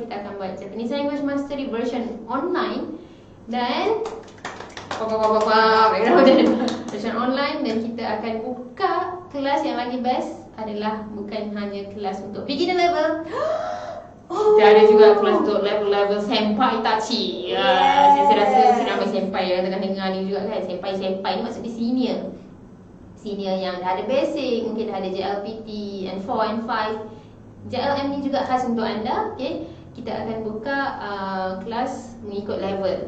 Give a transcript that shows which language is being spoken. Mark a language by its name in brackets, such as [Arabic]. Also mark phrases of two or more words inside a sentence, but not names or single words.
[Malay] Kita akan buat Japanese Language Mastery version online. Dan version online. Dan kita akan buka kelas yang lagi best adalah bukan hanya kelas untuk [English] beginner level. [Malay] Kita ada juga kelas untuk level-level [Japanese] 先輩たち. [Malay] Saya rasa ramai senpai yang tengah dengar ni juga kan. Senpai ni maksudnya senior yang dah ada basic, mungkin dah ada JLPT and 4 and 5. JLM ni juga khas untuk anda. Okay, kita akan buka kelas mengikut level.